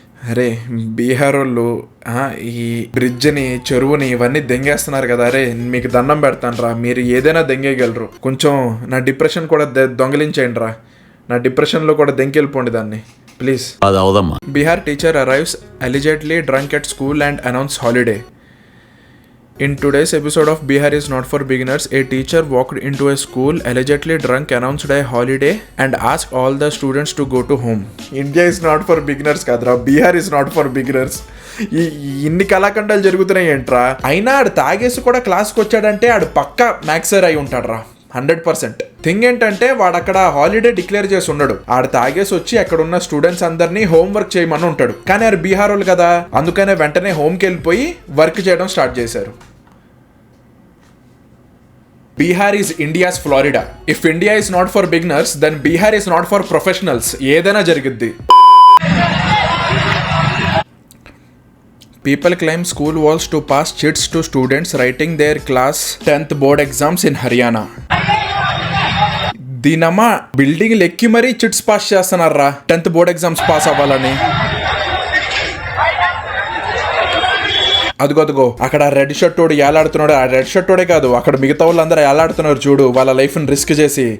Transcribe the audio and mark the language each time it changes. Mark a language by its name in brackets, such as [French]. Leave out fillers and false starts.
[Telugu] అరే బీహార్ వాళ్ళు ఈ బ్రిడ్జ్ని, చెరువుని ఇవన్నీ దెంగేస్తున్నారు కదా. అరే మీకు దండం పెడతాను రా, మీరు ఏదైనా దెంగేయగలరు. కొంచెం నా డిప్రెషన్ కూడా దొంగలించేయండి రా. నా డిప్రెషన్లో కూడా దెంకెళ్ళిపోండి దాన్ని please. [English] Bihar teacher arrives allegedly drunk at school and announce holiday. In today's episode of Bihar is not for beginners, a teacher walked into a school allegedly drunk, announced a holiday and asked all the students to go to home. India is not for beginners kadra, Bihar is not for beginners. [Telugu] ఇన్ని కళాఖండాలు జరుగుతున్నాయి ఏంట్రా? అయినా ఆడు తాగేసి కూడా క్లాస్కి వచ్చాడంటే ఆడు పక్కా మ్యాక్సర్ అయి ఉంటాడు రా, 100%. థింగ్ ఏంటంటే వాడు అక్కడ హాలిడే డిక్లేర్ చేసి ఉన్నాడు. ఆడు తాగేసి వచ్చి అక్కడ ఉన్న స్టూడెంట్స్ అందరినీ హోంవర్క్ చేయమని ఉంటాడు. కానీ ఆడు బీహార్ వాళ్ళు కదా, అందుకనే వెంటనే హోమ్కి వెళ్ళిపోయి వర్క్ చేయడం స్టార్ట్ చేశారు. [English] Bihar is India's Florida. If India is not for beginners, then Bihar is not for professionals. [Telugu] ఏదైనా జరిగిద్ది. [English] People claim school walls to pass chits to students writing their class 10th board exams in Haryana. [Telugu] దీనమ్మా building ఎక్కి మరీ chits pass చేస్తున్నారా 10th board exams pass అవ్వాలని. అదిగో అక్కడ red shirt తోడు ఏలాడుతున్నాడు. ఆ రెడ్ షర్ట్ తోడే కాదు, అక్కడ మిగతా వాళ్ళందరూ ఏలాడుతున్నారు చూడు, వాళ్ళ లైఫ్ ని రిస్క్ చేసి.